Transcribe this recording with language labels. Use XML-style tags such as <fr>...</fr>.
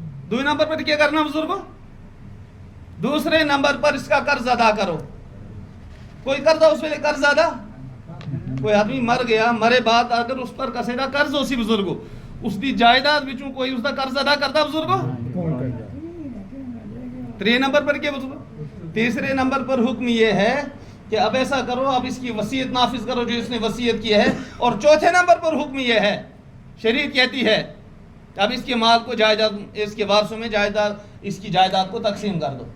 <ur>دو number پر کیا کرنا بزرگوں, دوسرے نمبر پر اس کا قرض ادا کرو.</ur> <pa>کوئی قرض اس ویلے قرض ادا, کوئی آدمی مر گیا, مرے بعد اگر اس پر کسے دا قرض ہو سی بزرگوں, اس دی جائیداد وچوں کوئی اس دا قرض ادا کرتا بزرگوں.</pa> <ur>3 نمبر پر کیا بزرگوں, تیسرے نمبر پر حکم یہ ہے کہ اب ایسا کرو, اب اس کی وصیت نافذ کرو جو اس نے وصیت کی ہے. اور چوتھے نمبر پر حکم یہ ہے, شریعت کہتی ہے اب اس کے مال کو جائیداد, اس کے وارثوں میں جائیداد, اس کی جائیداد کو تقسیم کر دو.</ur>